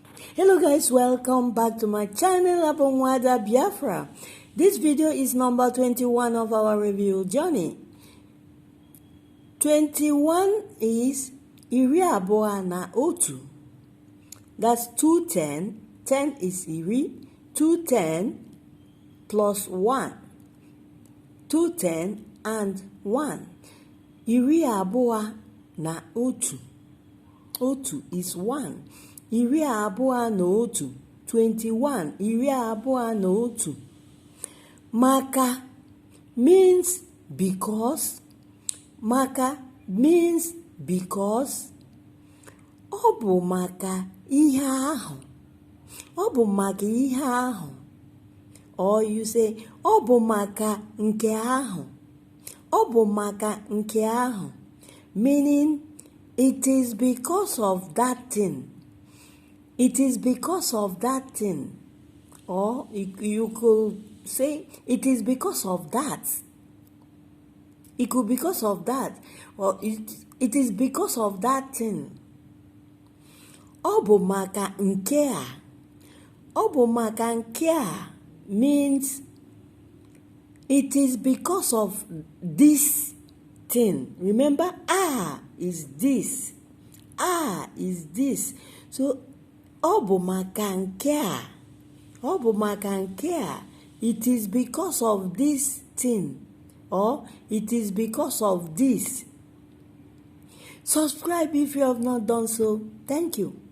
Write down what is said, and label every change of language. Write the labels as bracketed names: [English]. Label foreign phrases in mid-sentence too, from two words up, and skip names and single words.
[English] Hello guys, welcome back to my channel Abonwada Biafra. This video is number 21 of our review journey. [Igbo] 21 is iri abụọ na otu. [English] That's 210. 10 is iri. 210 plus 1. 210 and 1. [Igbo] Iri abụọ na otu. Otu is 1. Iri abụọ na otu. 21. Iri abụọ na otu. Maka [English] means because. Maka means because. [Igbo] Ọ bụ maka ihe ahụ. Ọ bụ maka ihe ahụ. [English] Or you say, [Igbo] ọ bụ maka nke ahụ. Ọ bụ maka nke ahụ. [English] Meaning, it is because of that thing. It is because of that thing. Or you could say, it is because of that. It could be because of that. Or it is because of that thing. [Igbo] Ọ bụ maka nke a. Ọ bụ maka nke a [English] means it is because of this thing. Remember, is this. Is this. So, [Igbo] ọ bụ maka nke a. Ọ bụ maka nke a. [English] It is because of this thing. Or it is because of this. Subscribe if you have not done so. Thank you.